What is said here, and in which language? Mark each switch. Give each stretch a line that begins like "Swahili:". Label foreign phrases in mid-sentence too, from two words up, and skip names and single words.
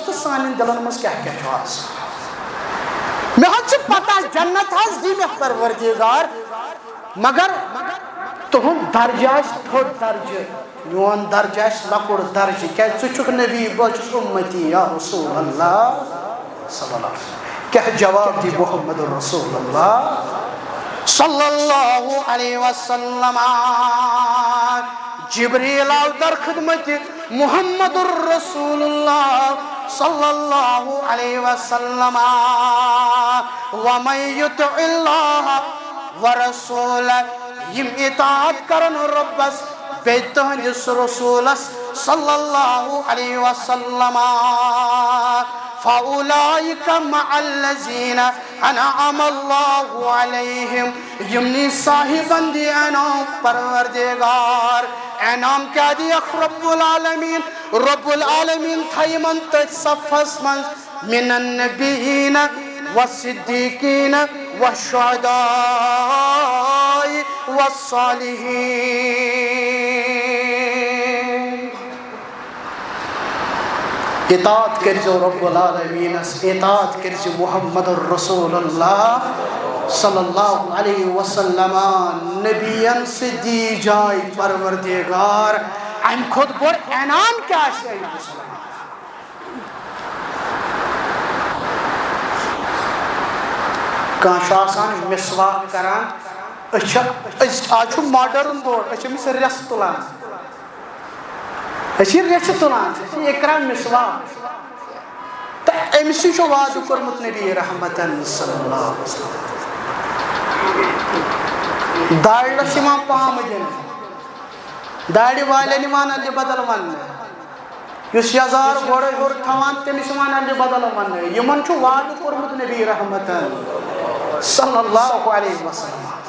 Kashmiri: تہٕ سانٮ۪ن دِلن منٛز کیٛاہ کیٛاہ چھُ آسان مےٚ حظ چھِ پتہ جنت حظ دی مےٚ پروردگار مگر تُہُنٛد درجہٕ آسہِ تھوٚد درجہٕ میون درجہٕ آسہِ لۄکُٹ درجہٕ کیٛازِ ژٕ چھُکھ نبی بہٕ چھُس اُمتی
Arabic: یا رسول اللہ صلی اللہ علیہ وسلم
Kashmiri: کیٛاہ جواب دی
Arabic: محمد رسول اللہ صلی اللہ علیہ وسلم
Kashmiri: جبریل آو در خدمت
Arabic: محمد الرسول اللہ صلی اللہ علیہ وسلم ومن یطع اللہ ورسول
Kashmiri: یم اطاعت کرن ربس بیٚیہِ تہنٛدِس رسولس
Arabic: صلی اللہ علیہ وسلم فَأُولَٰئِكَ مَعَ الَّذِينَ أَنْعَمَ اللَّهُ عَلَيْهِمْ
Kashmiri: یمنی صاحبن دی انعام پروردگار انعام کیا دیکھ
Arabic: رب العالمین
Kashmiri: تھایمن تٔتھۍ صفس منٛز
Arabic: من النبیین والصدیقین والشہداء
Kashmiri: والصالحین اطاعت کرزو رب العالمینس اطاعت کرزو
Arabic: محمد الرسول اللہ صلی اللہ علیہ وسلم
Kashmiri: نبیین سے دی جائے پروردگار ام خود بڑ انعام کیا ہے کانٛہہ چھُ آسان مسواک کران آز چھُ ماڈرن دور أسۍ چھِ أمِس ریٚس تُلان أسۍ چھِ ریٚژھِ تُلان أسۍ چھِ یہِ کران مسواک تہٕ أمِسٕے چھُ وعدٕ کوٚرمُت نبی رحمتن
Arabic: صلی اللہ علیہ وسلم
Kashmiri: داڑِس یِوان پامہٕ دِنہٕ داڑِ والٮ۪ن یِوان اَلہِ بدل وننہٕ یُس یزار گۄڈے ہیوٚر تھاوان تٔمِس یِوان اَلہِ بدل وننہٕ یِمن چھُ وعدٕ کوٚرمُت نبی رحمتن
Arabic: صلی اللہ علیہ وسلم